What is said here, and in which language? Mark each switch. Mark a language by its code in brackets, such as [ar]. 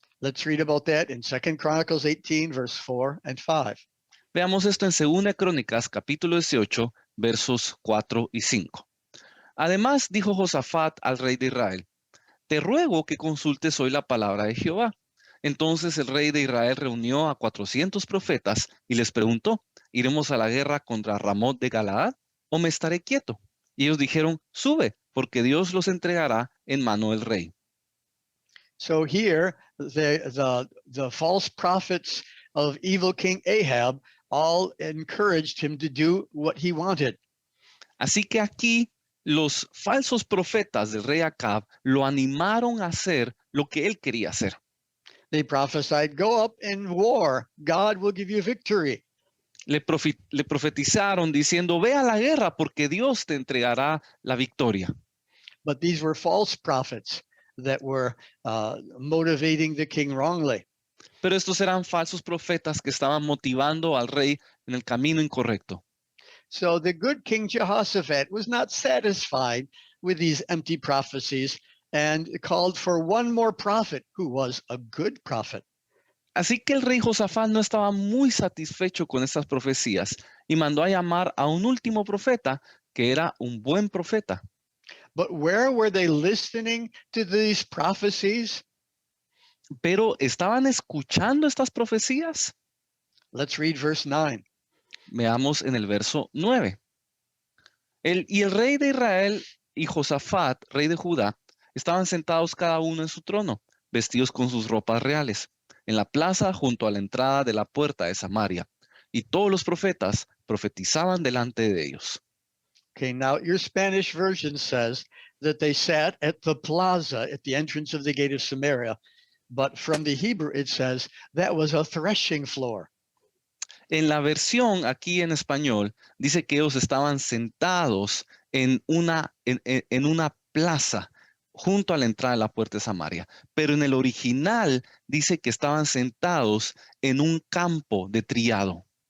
[en] Let's read about that in 2 Chronicles 18, verse 4 and 5. [es] Veamos esto en 2 Crónicas, capítulo 18, versos 4 y 5. Además, dijo Josafat al rey de Israel, te ruego que consultes hoy la palabra de Jehová. Entonces el rey de Israel reunió a 400 profetas y les preguntó, ¿iremos a la guerra contra Ramot de Galaad o me estaré quieto? Y ellos dijeron, sube, porque Dios los entregará en mano del rey. [en] So here, the false prophets of evil King Ahab all encouraged him to do what he wanted. [es] Así que aquí los falsos profetas del rey Acab lo animaron a hacer lo que él quería hacer. [en] They prophesied, go up in war. God will give you victory. [es] Le profetizaron diciendo, ve a la guerra porque Dios te entregará la victoria. [en] But these were false prophets that were motivating the king wrongly. [es] Pero estos eran falsos profetas que estaban motivando al rey en el camino incorrecto. [en] So the good King Jehoshaphat was not satisfied with these empty prophecies and called for one more prophet who was a good prophet. [es] Así que el rey Josafat no estaba muy satisfecho con estas profecías y mandó a llamar a un último profeta que era un buen profeta. [en] But where were they listening to these prophecies? [es] Pero ¿estaban escuchando estas profecías? [en] Let's read verse 9. [es] Veamos en el verso 9. Y el rey de Israel y Josafat, rey de Judá, estaban sentados cada uno en su trono, vestidos con sus ropas reales, en la plaza junto a la entrada de la puerta de Samaria. Y todos los profetas profetizaban delante de ellos. [en] Okay, now your Spanish version says that they sat at the plaza at the entrance of the gate of Samaria, but from the Hebrew it says that was a threshing floor. [es] En la versión aquí en español dice que ellos estaban sentados en una plaza junto a la entrada de la puerta de Samaria. Pero en el original dice que estaban sentados en un campo de triado.